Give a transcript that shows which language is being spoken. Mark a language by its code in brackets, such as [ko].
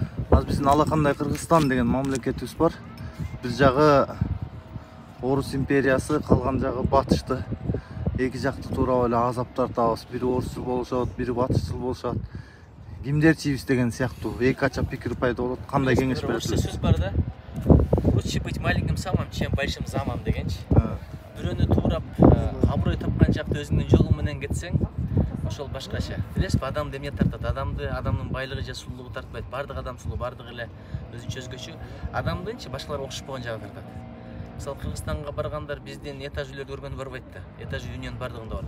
[ky] Азыр биздин алакандай Кыргызстан деген мамлекетибиз бар. Бир жагы Орус империясы, калган жагы батышты. Эки жакты туурап эле азап тартабыз. Бири орусчул болушат, бири батышчыл болушат. Кимдер чийбиз деген сыяктуу эки ача пикир пайда болот. Кандай кеңеш бересиз? Сөз бар да. [ru] Лучше быть маленьким самым, чем большим замом [ky] дегенчи. Бирөөнү туурап, аброй тапкан жакта өзүңдүн жолуң менен кетсең, ошол башкача. Билесизби, адамды эмне тартат? Адамдын байлыгы же сулуулугу тартпайт. Бардык адам сулуу, бардыгы эле өзүнчө өзгөчө. Адамдынчы башкаларга окшошпогон жагы тартат. Мисалы Кыргызстанга баргандар биздин этаж үйлөрдү көргөнү барбайт да. Этаж үй дүйнөнүн бардыгында бар.